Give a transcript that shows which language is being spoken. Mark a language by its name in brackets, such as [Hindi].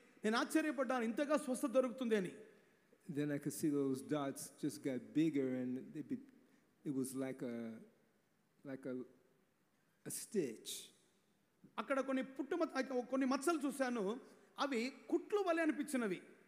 [Telugu] నేను ఆశ్చర్యపడ్డాను, ఇంతగా స్వస్థత దొరుకుతుంది అని. [English] Then I could see those dots just got bigger, and it was like a stitch. [Telugu] అక్కడ కొన్ని మచ్చలు చూశాను, అవి కుట్లు వలె అనిపించినవి.